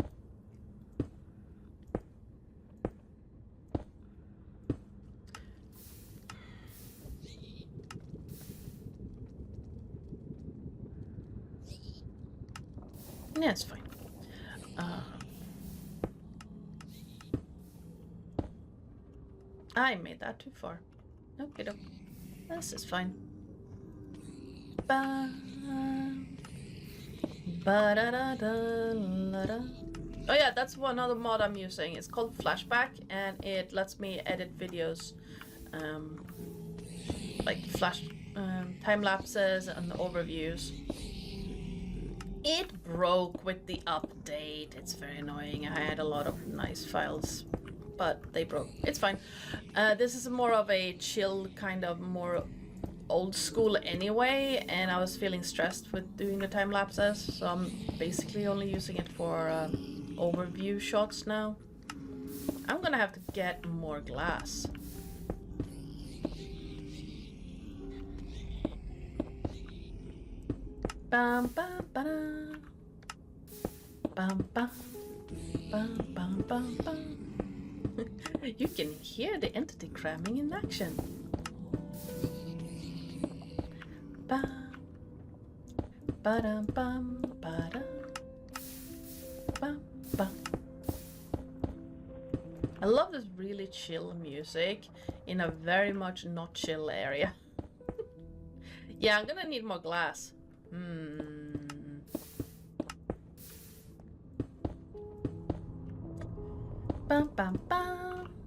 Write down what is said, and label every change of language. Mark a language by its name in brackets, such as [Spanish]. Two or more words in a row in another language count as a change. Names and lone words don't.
[English] Yeah, it's fine. I made that too far. Okay, doke. This is fine. Ba da da da la da. Oh yeah, that's one other mod I'm using. It's called Flashback, and it lets me edit videos, like flash time lapses and overviews. It broke with the update. It's very annoying. I had a lot of nice files, but they broke. It's fine. This is more of a chill, kind of more old school anyway, and I was feeling stressed with doing the time lapses, so I'm basically only using it for overview shots now. I'm gonna have to get more glass. Bam bam ba da. Bam bam bam bam bam bam. You can hear the entity cramming in action. Bam ba da bam ba da bam bam. I love this really chill music in a very much not chill area. Yeah, I'm gonna need more glass. Bum, bum, bum.